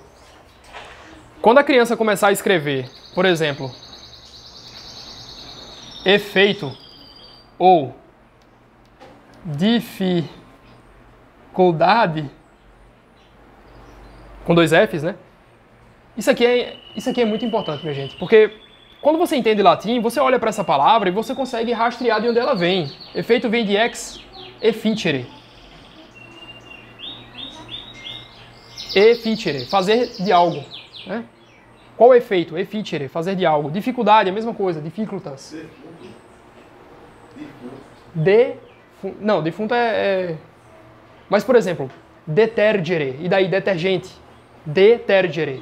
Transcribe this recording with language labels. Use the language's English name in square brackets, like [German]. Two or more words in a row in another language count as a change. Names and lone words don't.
[Portuguese] Quando a criança começar a escrever, por exemplo, efeito ou dificuldade, com 2 Fs, né? Isso aqui é muito importante, minha gente, porque quando você entende latim, você olha para essa palavra e você consegue rastrear de onde ela vem. Efeito vem de [Latin] ex efficere. [Portuguese] Efficere, fazer de algo, né? Qual o efeito? Efficere, fazer de algo. Dificuldade, a mesma coisa, dificultas. Não, defunto é... Mas, por exemplo, detergere, e daí detergente. Detergere.